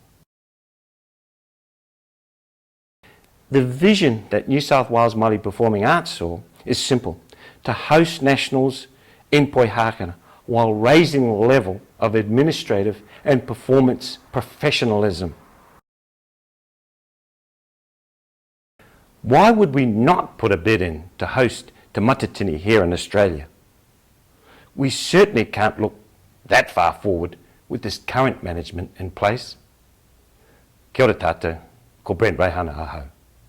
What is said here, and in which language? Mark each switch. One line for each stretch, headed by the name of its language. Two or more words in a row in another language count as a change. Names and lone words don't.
English: The vision that New South Wales Māori Performing Arts saw is simple: to host nationals in
Māori: Kapa Haka
English: while raising the level of administrative and performance professionalism. Why would we not put a bid in to host Te Matatini here in Australia? We certainly can't look that far forward with this current management in place.
Māori: Kia ora tātou, ko Brent Reihana aho.